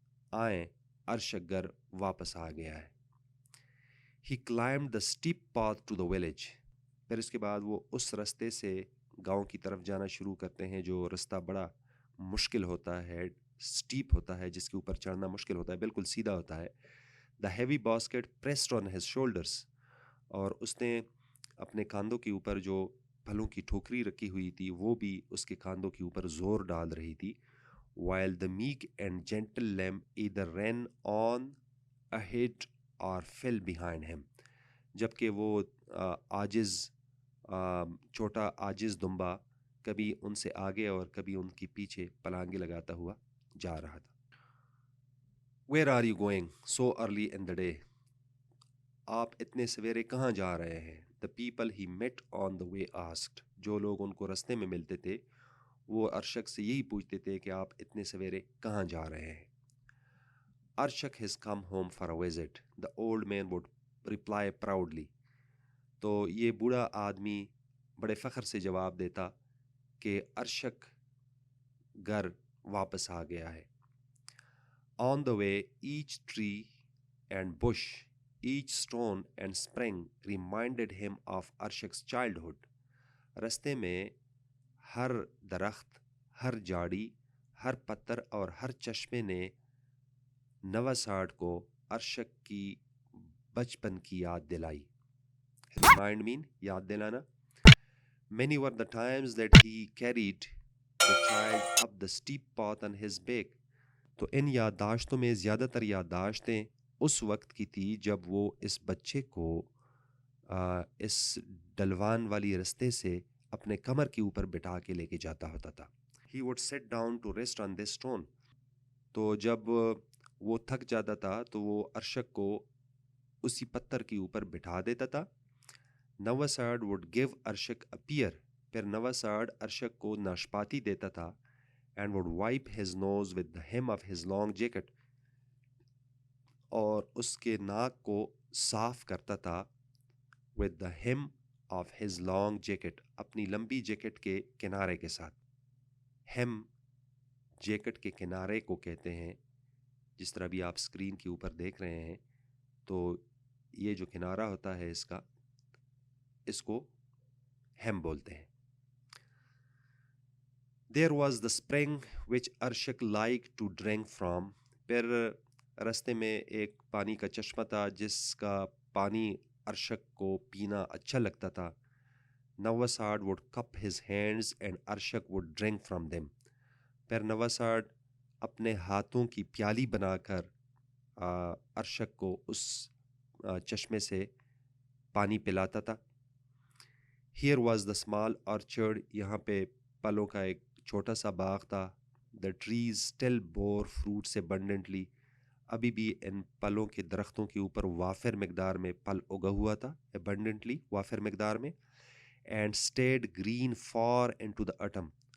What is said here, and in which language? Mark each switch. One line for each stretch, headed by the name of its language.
Urdu: آئیں, ارشک گھر واپس آ گیا ہے.
English: He climbed the steep path to the village.
Urdu: پھر اس کے بعد وہ اس رستے سے گاؤں کی طرف جانا شروع کرتے ہیں, جو رستہ بڑا مشکل ہوتا ہے, سٹیپ ہوتا ہے, جس کے اوپر چڑھنا مشکل ہوتا ہے, بالکل سیدھا ہوتا ہے.
English: The heavy basket pressed on his shoulders.
Urdu: اور اس نے اپنے کاندھوں کے اوپر جو پھلوں کی ٹھوکری رکھی ہوئی تھی وہ بھی اس کے کاندھوں کے اوپر زور ڈال رہی تھی.
English: While the meek and gentle lamb either ran on ahead or fell behind him.
Urdu: جبکہ وہ عاجز چھوٹا عاجز دمبا کبھی ان سے آگے اور کبھی ان کے پیچھے پلانگے لگاتا ہوا جا رہا تھا.
English: Where are you going so early in the day?
Urdu: آپ اتنے سویرے کہاں جا رہے ہیں؟
English: The people he met on the way asked.
Urdu: جو لوگ ان کو رستے میں ملتے تھے وہ ارشک سے یہی پوچھتے تھے کہ آپ اتنے سویرے کہاں جا رہے ہیں.
English: Arshak has come home for a visit. The old man would reply proudly.
Urdu: تو یہ بوڑھا آدمی بڑے فخر سے جواب دیتا کہ ارشک گھر واپس آ گیا ہے.
English: On the way, each tree and bush, each stone and spring reminded him of Arshak's childhood.
Urdu: رستے میں ہر درخت, ہر جاڑی, ہر پتھر اور ہر چشمے نے نواساد کو ارشک کی بچپن کی یاد دلائی.
English: Remind mean
Urdu: یاد دلانا.
English: Many were the times that he carried the child up the steep path on his back.
Urdu: تو ان یادداشتوں میں زیادہ تر یادداشتیں اس وقت کی تھی جب وہ اس بچے کو اس ڈلوان والی رستے سے اپنے کمر کے اوپر بٹھا کے لے کے جاتا ہوتا تھا.
English: He would sit down to rest on this stone.
Urdu: تو جب وہ تھک جاتا تھا تو وہ ارشک کو اسی پتھر کے اوپر بٹھا دیتا تھا.
English: Nawasad would give Arshak a pear.
Urdu: پھر نواساد ارشک کو ناشپاتی دیتا تھا.
English: And would wipe his nose with the hem of his long jacket.
Urdu: اور اس کے ناک کو صاف کرتا تھا
English: with the hem of his long jacket.
Urdu: اپنی لمبی جیکٹ کے کنارے کے ساتھ. hem جیکٹ کے کنارے کو کہتے ہیں, جس طرح بھی آپ اسکرین کے اوپر دیکھ رہے ہیں. تو یہ جو کنارہ ہوتا ہے اس کا, اس کو hem بولتے ہیں.
English: There was the spring which Arshak liked to drink from.
Urdu: پھر راستے میں ایک پانی کا چشمہ تھا جس کا پانی ارشک کو پینا اچھا لگتا تھا.
English: Nawasad would cup his hands and Arshak would drink from them.
Urdu: پھر نواساد اپنے ہاتھوں کی پیالی بنا کر ارشک کو اس چشمے سے پانی پلاتا تھا.
English: Here was the small orchard.
Urdu: یہاں پہ پھلوں کا ایک چھوٹا سا باغ تھا.
English: The trees still bore fruits abundantly.
Urdu: ابھی بھی ان پھلوں کے درختوں کے اوپر وافر مقدار میں پھل اگا ہوا تھا. abundantly وافر مقدار میں.
English: And stayed green far into the autumn.